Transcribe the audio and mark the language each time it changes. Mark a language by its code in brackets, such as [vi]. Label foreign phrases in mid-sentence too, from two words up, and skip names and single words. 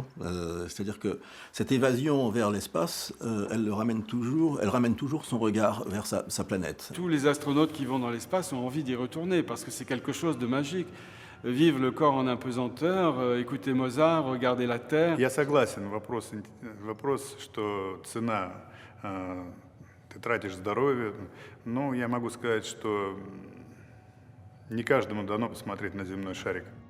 [fr] C'est-à-dire que cette évasion vers l'espace, elle ramène toujours son regard vers sa planète. Tous les astronautes qui vont dans l'espace ont envie d'y retourner parce que c'est quelque chose de magique. Vivre le corps en apesanteur, écouter Mozart, regarder la Terre. [ru] Я согласен. Вопрос, что цена, ты тратишь здоровье. Но я могу сказать, что не каждому дано посмотреть на земной шарик.